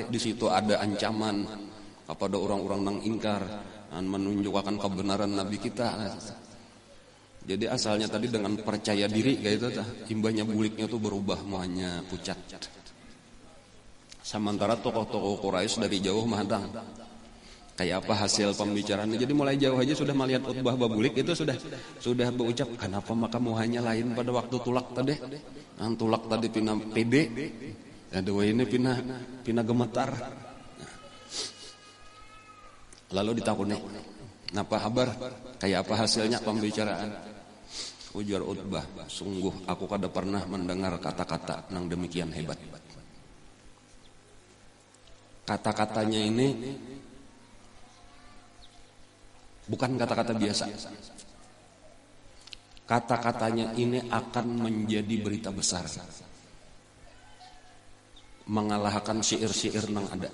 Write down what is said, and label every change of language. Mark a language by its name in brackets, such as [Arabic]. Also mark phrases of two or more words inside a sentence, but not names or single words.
[Indonesian] Di situ ada ancaman kepada orang-orang yang ingkar dan menunjukkan kebenaran Nabi kita. [Banjar] Jadi asalnya tadi dengan percaya diri kayak itu, imbahnya buliknya tuh berubah muanya pucat. Sementara tokoh-tokoh Quraisy dari jauh mandang kayak apa hasil pembicaraannya. Jadi mulai jauh aja sudah melihat Utbah babulik itu sudah berucap, kenapa maka muhanya lain pada waktu tulak tadi. Ang tulak tadi pina pede, ya dua ini pina gemetar. Lalu ditakuni, napa kabar? [Indonesian] Kayak apa hasilnya pembicaraan? [Banjar] Ujar Utbah, sungguh aku kada pernah mendengar kata-kata yang demikian hebat. [Indonesian] Kata-katanya ini bukan kata-kata biasa. Kata-katanya ini akan menjadi berita besar, mengalahkan syair-syair yang ada.